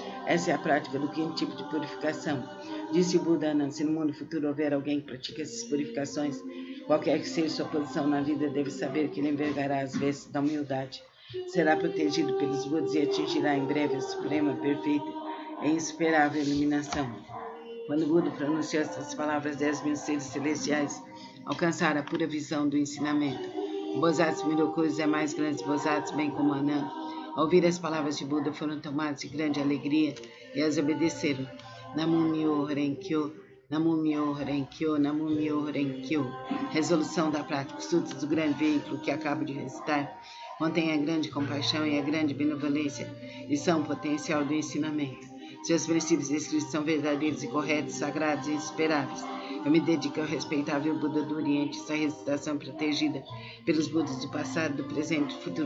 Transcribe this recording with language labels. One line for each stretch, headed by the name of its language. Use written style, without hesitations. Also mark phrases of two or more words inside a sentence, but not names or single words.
Portuguese: Essa é a prática do quinto tipo de purificação. Disse o Buda Ananda: se no mundo futuro houver alguém que pratique essas purificações, qualquer que seja sua posição na vida, deve saber que ele envergará as vestes da humildade, será protegido pelos Budas e atingirá em breve a suprema, perfeita e insuperável iluminação. Quando Buda pronunciou essas palavras, 10.000 seres celestiais alcançaram a pura visão do ensinamento. O Bodhisattva Miroku e os demais grandes Bodhisattvas, bem como Ananda, ao ouvir as palavras de Buda, foram tomados de grande alegria e as obedeceram.
Japanese: Namu Myo Renkyo, Namu Myo Renkyo, Namu Myo Renkyo.
Portuguese: Resolução da prática. Os frutos do grande veículo que acabo de recitar contém a grande compaixão e a grande benevolência e são o potencial do ensinamento. Seus princípios escritos são verdadeiros e corretos, sagrados e insuperáveis. Eu me dedico ao respeitável Buda do Oriente. Essa recitação protegida pelos Budas do passado, do presente e do futuro.